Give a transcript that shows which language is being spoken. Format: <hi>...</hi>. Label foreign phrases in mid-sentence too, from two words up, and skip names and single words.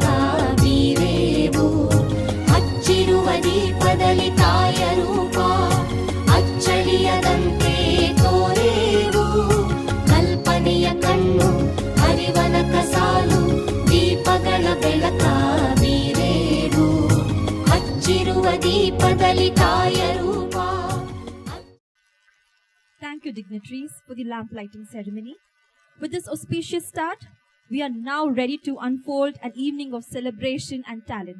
<kn>ಬೀರೇವು ಹಚ್ಚಿರುವ ದೀಪದಲ್ಲಿ ತಾಯ ರೂಪ ಅಚ್ಚಳಿಯದಂತೆ ತೋರೇವು ಕಲ್ಪನೆಯ ಕಣ್ಣು ಹರಿವನಕ ಸಾಲು ದೀಪಗಳ ಬೆಳಕ ಬೀರೇವು ಹಚ್ಚಿರುವ ದೀಪದಲ್ಲಿ ತಾಯ ರೂಪ.</kn> <en>Thank you, dignitaries, for the lamp lighting ceremony. With this auspicious start, we are now ready to unfold an evening of celebration and talent.</en>